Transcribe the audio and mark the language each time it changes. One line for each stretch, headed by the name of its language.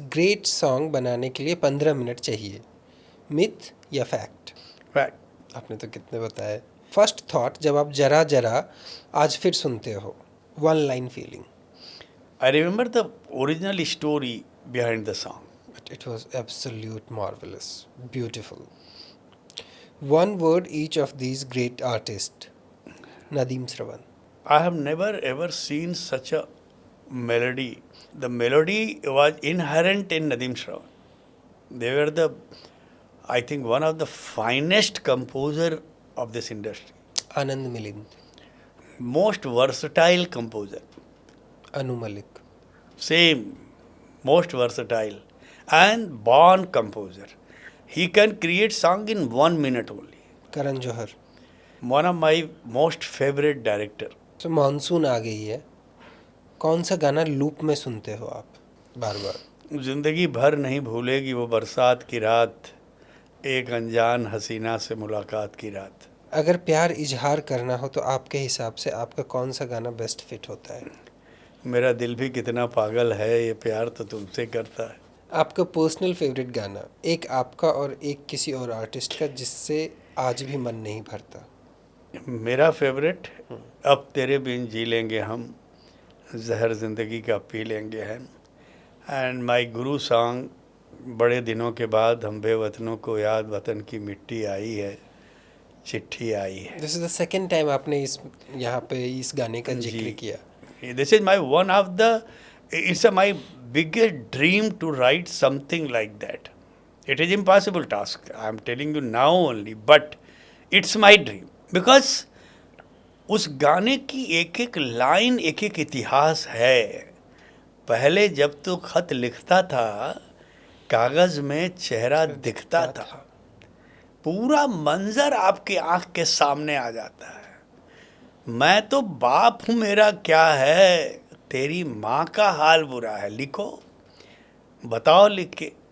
Hindi: Great song बनाने के लिए 15 मिनट चाहिए, मिथ या फैक्ट? फैक्ट। आपने तो कितने बताए। फर्स्ट थॉट जब आप जरा जरा आज फिर सुनते हो, one line feeling?
English: I remember the original story behind the song. It was absolute marvelous, beautiful. One word each of these great artists. Nadeem Shravan. I have never ever seen such a melody. The melody was inherent in Nadeem Shravan. They were the, I think, one of the finest composer of this industry. Anand Milind. Most versatile composer. Anu Malik. Same, most versatile and born composer. He can create song in 1 minute only. Karan Johar. One of my most favorite director.
Hindi: So monsoon आ गई है, कौन सा गाना loop में सुनते हो आप बार बार? जिंदगी भर नहीं भूलेगी वो बरसात की रात, एक अनजान हसीना से मुलाकात की रात. अगर प्यार इजहार करना हो तो आपके हिसाब से आपका कौन सा गाना बेस्ट फिट होता है? मेरा दिल भी कितना पागल है, ये प्यार तो तुमसे करता है. आपका पर्सनल फेवरेट गाना, एक आपका और एक किसी और आर्टिस्ट का जिससे आज भी मन नहीं भरता? मेरा फेवरेट, अब तेरे बिन जी लेंगे हम, जहर ज़िंदगी का पी लेंगे हम.
English: and my guru song,
Hindi: बड़े दिनों के बाद हम बेवतनों को याद वतन की मिट्टी आई है, चिट्ठी आई है.
English: this is the second time
Hindi: आपने इस यहाँ पे इस गाने का जिक्र किया.
English: This is my one of the, it's my biggest dream to write something like that. It is impossible task. I am telling you now only, but it's my dream because
Hindi: उस गाने की एक एक लाइन एक एक इतिहास है. पहले जब तो खत लिखता था कागज़ में चेहरा दिखता था, पूरा मंजर आपके आँख के सामने आ जाता है. मैं तो बाप हूँ, मेरा क्या है, तेरी माँ का हाल बुरा है, लिखो, बताओ लिख के.